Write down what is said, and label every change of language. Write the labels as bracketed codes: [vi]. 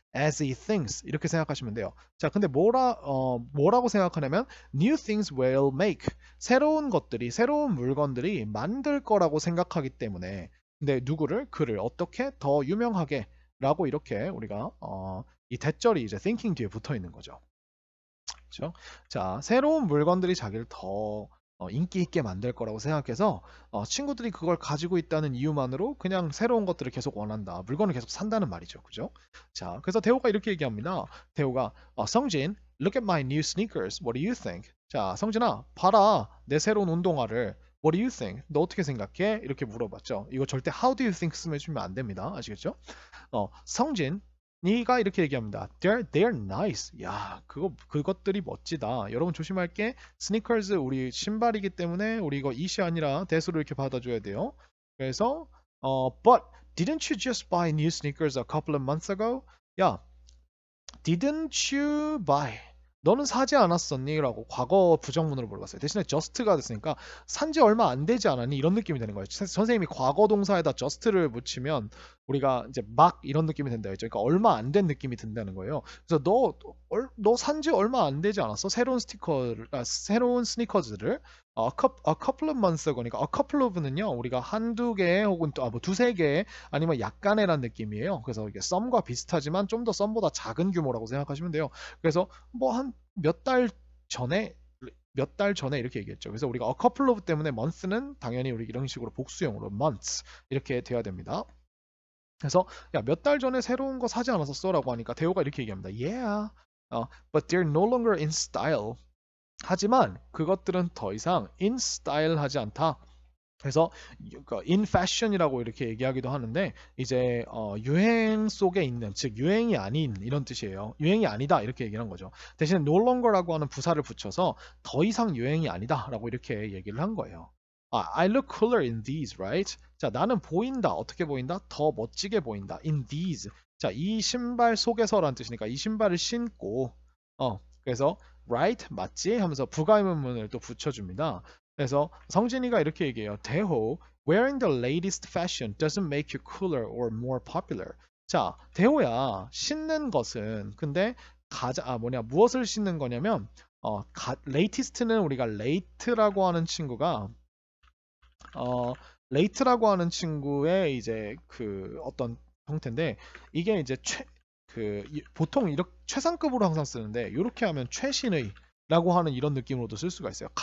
[en] as he thinks [ko] 이렇게 생각하시면 돼요. 자, 근데 뭐라고 생각하냐면 [en] new things will make [ko] 새로운 물건들이 만들 거라고 생각하기 때문에 근데 그를 어떻게 더 유명하게 라고 이렇게 우리가 이 대절이 이제 thinking 뒤에 붙어 있는 거죠. 그렇죠? 자, 새로운 물건들이 자기를 더 인기 있게 만들 거라고 생각해서 친구들이 그걸 가지고 있다는 이유만으로 그냥 새로운 것들을 계속 원한다. 물건을 계속 산다는 말이죠. 그죠? 자, 그래서 대호가 이렇게 얘기합니다. 대호가 성진, [en] look at my new sneakers. What do you think? [ko] 자, 성진아, 봐라. 내 새로운 운동화를. [en] What do you think? [ko] 너 어떻게 생각해? 이렇게 물어봤죠. 이거 절대 [en] How do you think [ko] 쓰면 안 됩니다. 아시겠죠? 성진, 네가 이렇게 얘기합니다. [en] They're nice. [ko] 야, 그것들이 멋지다. 여러분 조심할 게 스니커즈 우리 신발이기 때문에 우리 이거 이시 아니라 대수로 이렇게 받아줘야 돼요. 그래서 [en] but didn't you just buy new sneakers a couple of months ago? [ko] 야, [en] didn't you buy? [ko] 너는 사지 않았었니? 라고 과거 부정문으로 물어봤어요. 대신에 just가 됐으니까 산지 얼마 안 되지 않았니? 이런 느낌이 되는 거예요. 선생님이 과거 동사에다 just를 붙이면 우리가 이제 막 이런 느낌이 된다 했죠. 그러니까 얼마 안 된 느낌이 든다는 거예요. 그래서 너 산지 얼마 안 되지 않았어? 새로운 스니커즈를 [en] a couple of months ago. [ko] 그러니까 a couple of는요. 우리가 한두 개 혹은 뭐 두세 개 아니면 약간의란 느낌이에요. 그래서 이게 썸과 비슷하지만 좀 더 썸보다 작은 규모라고 생각하시면 돼요. 그래서 뭐 한 몇 달 전에 이렇게 얘기했죠. 그래서 우리가 a couple of 때문에 month는 당연히 우리 이런 식으로 복수형으로 months 이렇게 돼야 됩니다. 그래서 야, 몇 달 전에 새로운 거 사지 않았었어라고 하니까 대호가 이렇게 얘기합니다. [en] Yeah, but they're no longer in style. [ko] 하지만 그것들은 더 이상 in style 하지 않다. 그래서 in fashion이라고 이렇게 얘기하기도 하는데 이제 유행 속에 있는 즉 유행이 아닌 이런 뜻이에요. 유행이 아니다 이렇게 얘기한 거죠. 대신 no longer라고 하는 부사를 붙여서 더 이상 유행이 아니다라고 이렇게 얘기를 한 거예요. [en] I look cooler in these, right? [ko] 자, 나는 보인다. 어떻게 보인다? 더 멋지게 보인다. [en] In these. [ko] 자, 이 신발 속에서란 뜻이니까 이 신발을 신고 그래서 right 맞지? 하면서 부가의문문을 또 붙여줍니다. 그래서 성진이가 이렇게 얘기해요. [en] 대호, wearing the latest fashion doesn't make you cooler or more popular. [ko] 자, 대호야, 신는 것은 근데 무엇을 신는 거냐면 latest는 우리가 late라고 하는 친구가 late라고 하는 친구의 이제 그 어떤 형태인데 이게 이제 보통 이렇게 최상급으로 항상 쓰는데 이렇게 하면 최신의 라고 하는 이런 느낌으로도 쓸 수가 있어요.